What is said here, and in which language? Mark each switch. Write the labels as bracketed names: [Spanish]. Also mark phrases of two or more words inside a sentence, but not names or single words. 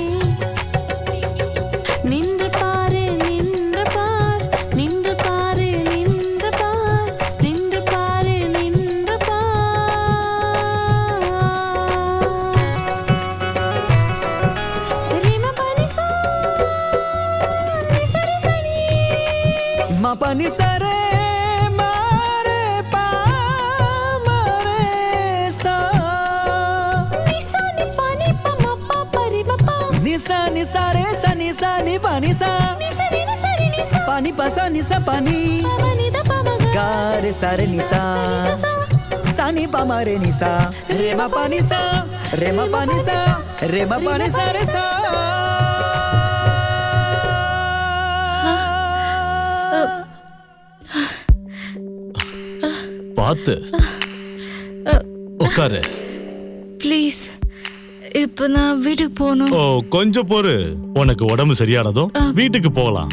[Tamil] நின்று பாரு நின்று பார், நின்று பாரு நின்று பார், நின்று பாரு நின்று பார். ரிம பனிசா நிசரி சனி, मा पानी सारे मारे पा मारे सा, நிசா நி பனி ப ம ப ப ரி ம ப, निसा निसा रे सा निसा नि पानी सा, நிசரி நிசரி நிசா पानी पासा निसा पानी, ப ம நி த ப ம க, गा रे सा रे निसा, सा नि पा मा रे निसा, रे मा पानी सा, रे मा पानी सा, रे मा पानी सा रे सा. பார்த்து உட்காரு. ப்ளீஸ், இப்போ நான் வீட்டுக்கு போகணும். ஓ கொஞ்சம் பொறு, உனக்கு உடம்பு சரியானதும் வீட்டுக்கு போகலாம்.